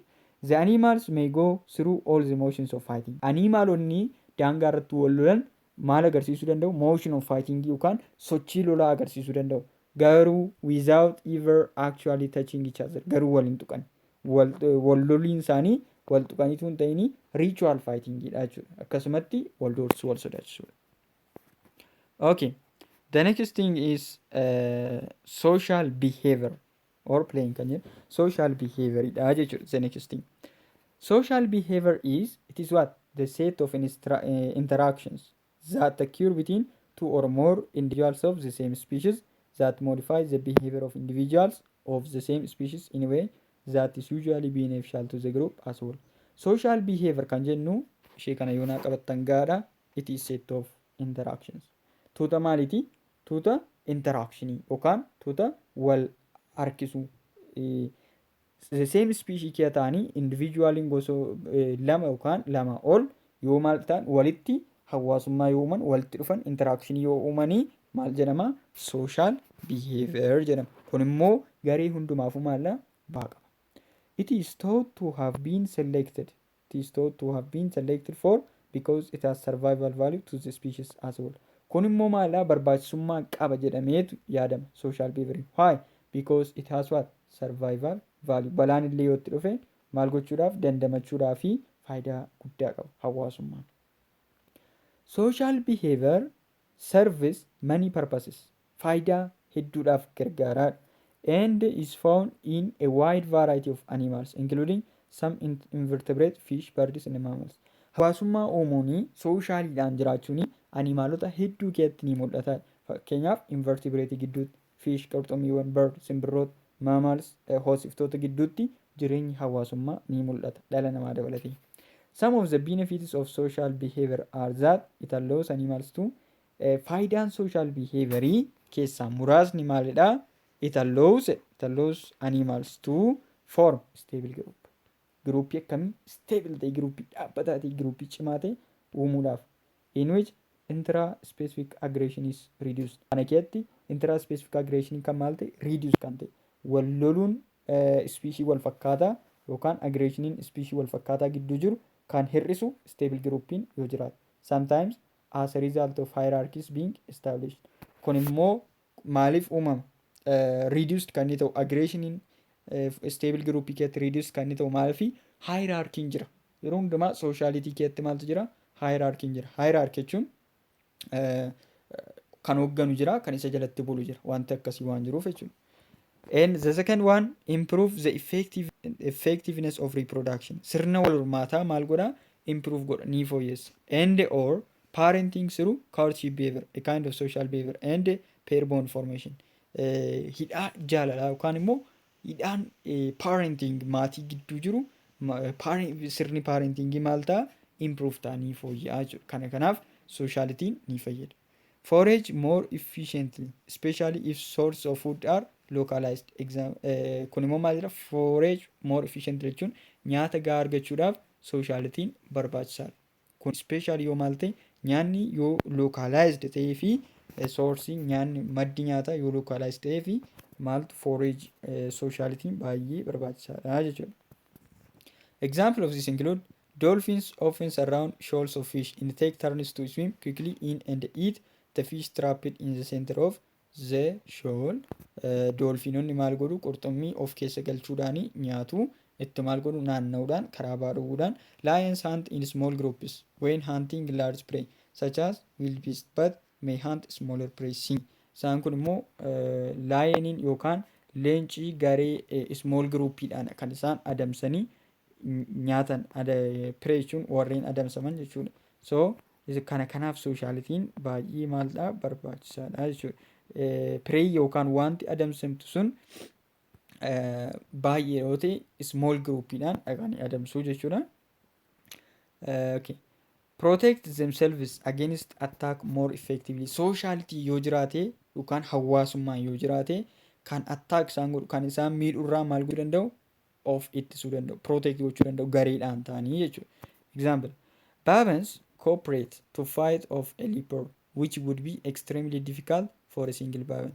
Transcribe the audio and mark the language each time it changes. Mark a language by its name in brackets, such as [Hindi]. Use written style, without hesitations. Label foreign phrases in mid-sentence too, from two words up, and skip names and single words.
[English] The animals may go through all the motions of fighting. [Oromo] Animalonni daangaa irratti wal lolan maal agarsiisuu danda'u? [English] Motion of fighting [Oromo] yookaan sochii lolaa agarsiisuu danda'u. [English] Garuu without ever actually touching each other. [Oromo] Garuu wal hin tuqan. Wal loliin isaanii wal tuqaniitu hin ta'in [English] ritual fightingidha [Oromo] jechuudha. Akkasumatti wal doorsuu wal sodaachisuudha. [English] Okay. The next thing is social behavior or playing [Oromo] kan jedhu [English] social behavior [Oromo] dha jechuudha. [English] The next thing. Social behavior is it is what? The set of interactions that occur between two or more individuals of the same species that modify the behavior of individuals of the same species in a way that is usually beneficial to the group as well. Social behavior [Oromo] kan jennu ishee kana yoo naa qabattan gaadha. [English] It is set of interactions. [Oromo] Tuuta maaliiti? Tuuta interactionii yookaan tuuta wal harkisuu. [English] The same species [Oromo] kee ta'anii individualiin gosa lama yookaan lama ol yoo maal ta'an walitti hawaasummaa yoo uuman walitti dhufan interactionii yoo uumanii maal jedhama? [English] Social behavior [Oromo] jedhama. Kun immoo garee hundumaafuu maalla baa qaba. [English] It is thought to have been selected. It is thought to have been selected for because it has survival value to the species as well. [Oromo] Kun immoo maalidhaa barbaachisummaa qaba jedhameetu yaadama [English] social behavior. [Oromo] Why? [English] Because it has what? Survival value. [Oromo] Balaan illee yoo itti dhufe maal gochuudhaaf dandamachuudhaa fi faayidaa guddaa qaba hawaasummaan. [English] Social behavior serves many purposes. [Oromo] Faayidaa hedduudhaaf gargaaraadha. [English] And is found in a wide variety of animals including some invertebrate fish, birds and mammals. [Oromo] Hawaasummaa uumuun sooshaaliidhaan jiraachuun animaalota hedduu keessatti ni mul'ata. Fakkeenyaaf invertebrate gidduutti, fish qurxummiiwwan, bird simbirroota, mammals hoosiftoota gidduutti jireenyi hawaasummaa ni mul'ata dhala namaa dabalatee. [English] Some of the benefits of social behavior are that it allows animals to [Oromo] faayidaan social behaviorii keessaa muraasni maalidhaa? [English] It allows animals to form stable group. [Oromo] Gruupii akkamii? Stable ta'e gruupii dhaabbataa ta'e gruupii cimaa ta'e uumuudhaaf. [English] In which intra-specific aggression is reduced. [Oromo] Kana keessatti [English] intra-specific aggression [Oromo] kan maal ta'e? Reduce kan ta'e. Wal loluun species wal fakkaataa yookaan aggressioniin species wal fakkaataa gidduu jiru kan hir'isu [English] stable groupiin [Oromo] yoo jiraate. [English] Sometimes as a result of hierarchies being established. [Oromo] Kun immoo maaliif uumama? Reduced kan inni ta'u aggressioniin [English] stable groupii [Oromo] keessatti reduced kan inni ta'u maaliif hierarchiin jira. Yeroo hundumaa sociality keessatti maaltu jira? Hierarchiin jira. Hierarchy jechuun kan hoogganu jira, kan isa jalatti bulu jira. Wanti akkasii waan jiruuf jechuudha. [English] And the second one, improve the effectiveness of reproduction. [Oromo] Sirna wal hormaataa maal godhaa? Improve godha, ni fooyyessa. [English] And or parenting through courtship behavior, a kind of social behavior, and pair bond formation. [Oromo] Hidhaa jaalalaa yookaan immoo hidhaan parenting maatii gidduu jiru sirni parentingii maal ta'a? Improve ta'a, ni fooyya'aa jechuudha. Kanaaf socialitiin ni fayyada. [English] Forage more efficiently, especially if source of food are localized. [Oromo] Kun immoo maal jedha? [English] Forage more efficiently [Oromo] jechuun nyaata gahaa argachuudhaaf socialitiin barbaachisaadha. Kun especially yoo maal ta'e nyaanni yoo localized ta'ee fi source nyaanni maddi nyaataa yoo localized ta'ee fi maaltu forage socialitiin baay'ee barbaachisaadha jechuudha. [English] Example of this include dolphins often surround shoals of fish and take turns to swim quickly in and eat the fish trapped in the center of the shoal. [Oromo] Dolphinonni maal godhu? Qurxummii of keessa galchuudhaan nyaatu. Itti maal godhu? Naanna'uudhaan karaa baadhuudhaan. [English] Lions hunt in small groups when hunting large prey such as wildebeest but may hunt smaller prey. [Oromo] Isaan kun immoo lioniin yookaan leencii garee [English] small groupiidhaan [Oromo] kan isaan adamsanii nyaatan prey jechuun warreen adamsaman jechuudha. So kanaaf socialitiin baay'ee maaldhaa barbaachisaadha jechuudha. Prey yookaan wanti adamsamtu sun baay'ee yoo ta'e [English] small groupiidhaan [Oromo] dhaqanii adamsuu jechuudha. Okay. [English] Protect themselves against attack more effectively. [Oromo] Sociality yoo jiraate yookaan hawaasummaan yoo jiraate kan attack isaan godhu kan isaan miidhurraa maal godhuu danda'u? Of ittisuu danda'u. Protect gochuu danda'u gareedhaan ta'anii jechuudha. [English] Example. Baboons cooperate to fight off a leopard which would be extremely difficult for a single baboon.